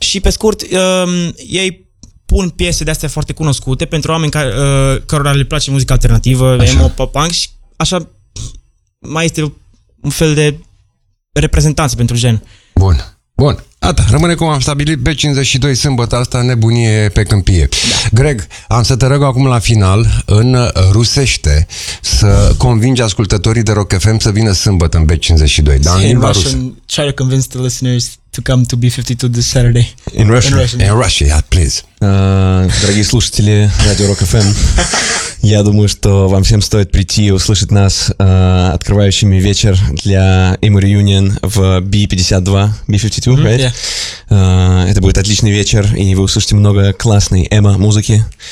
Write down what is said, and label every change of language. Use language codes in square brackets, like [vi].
[ro] Și pe scurt, ei pun piese de-astea foarte cunoscute pentru oameni cărora le place muzica alternativă, așa, emo, pop-punk, și așa mai este un fel de reprezentanță pentru gen. Bun, bun. Ata, rămâne cum am stabilit, B52, sâmbătă asta, nebunie pe câmpie. Da. Greg, am să te rog acum la final, în rusește, să convingi ascultătorii de Rock FM să vină sâmbătă în B52, da, [en] in [ro] limba [en] Russian, [ro] rusă. [en] Try to convince the listeners to come to B52 this Saturday. In Russian? In Russian, yeah, please. [ro] Dragi [ru] слушатели Radio Rock FM, я думаю, что вам всем стоит прийти и услышать нас открывающими вечер для Emo Reunion в B52, right? [en] Yeah. [ru] Это будет отличный вечер, и вы услышите много классной эмо-музыки.